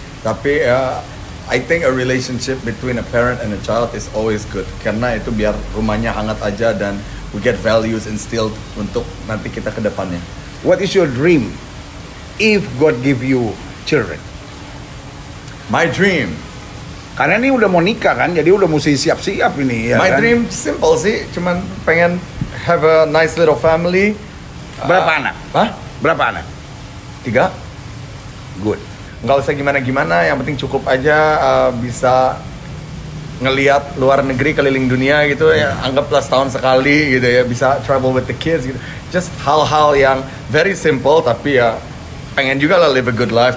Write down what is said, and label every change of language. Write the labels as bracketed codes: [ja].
[id] Tapi [en] I think a relationship between a parent and a child is always good. [id] Karena itu biar rumahnya hangat aja dan [en] we get values instilled [id] untuk nanti kita ke depannya. [en] What is your dream if God give you children? My dream. [id] Karena ini udah mau nikah kan, jadi udah mesti siap-siap ini ya [en] My [id] kan? [en] dream simple [id] sih, cuman pengen [en] have a nice little family. [id] Berapa anak? Hah? Berapa anak? 3? [en] Good. [id] Nggak usah gimana-gimana, yang penting cukup aja bisa ngelihat luar negeri, keliling dunia gitu ya, anggaplah setahun sekali gitu ya, bisa [en] travel with the kids [id] gitu. Just hal-hal yang [en] very simple [id] tapi ya pengen juga lah [en] live a good life.